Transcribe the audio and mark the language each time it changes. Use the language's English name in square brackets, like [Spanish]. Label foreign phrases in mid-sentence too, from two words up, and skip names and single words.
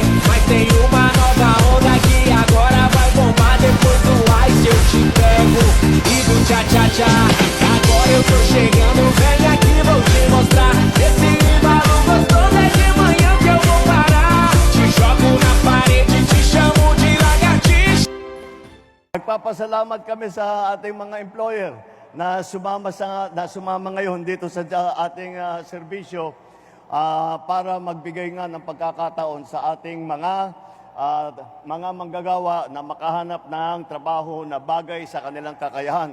[Portuguese] Mas tem uma nova onda que agora vai bombar. Depois do ice eu te pego e do tchá-tchá-tchá. Agora eu tô chegando, vem aqui, vou te mostrar. Esse embalo gostoso é de manhã que eu vou parar. Te jogo na parede, te chamo de lagartixa. [Filipino] Nagpapasalamat kami sa ating mga employer na sumama ngayon dito sa ating serbisyo para magbigay nga ng pagkakataon sa ating mga manggagawa na makahanap ng trabaho na bagay sa kanilang kakayahan.